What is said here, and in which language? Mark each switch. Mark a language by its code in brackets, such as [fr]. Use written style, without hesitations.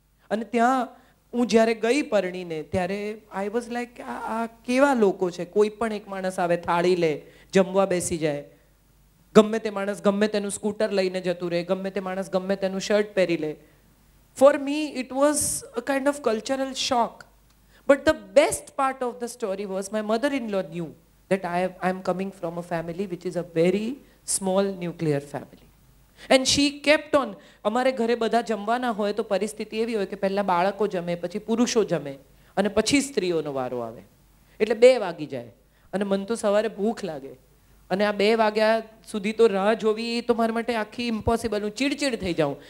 [gu] અને ત્યાં હું જ્યારે ગઈ પરણીને ત્યારે [en] I was like [gu] આ કેવા લોકો છે. કોઈ પણ એક માણસ આવે, થાળી લે, જમવા બેસી જાય. ગમે તે માણસ ગમે તેનું સ્કૂટર લઈને જતું રહે, ગમે તે માણસ ગમે તેનું શર્ટ પહેરી લે. [en] For me it was a kind of cultural shock. But the best part of the story was my mother in law knew that I am coming from a family which is a very small nuclear family. And she kept on. [gu] અમારે ઘરે બધા જમવાના હોય તો પરિસ્થિતિ એવી હોય કે પહેલા બાળકો જમે, પછી પુરુષો જમે અને પછી સ્ત્રીઓનો વારો આવે. એટલે 2 વાગી જાય અને મને તો સવારે ભૂખ લાગે અને આ 2 વાગ્યા સુધી તો રાહ જોવી એ તો મારા માટે આખી ઇમ્પોસિબલ. હું ચીડચીડ થઈ જાઉં.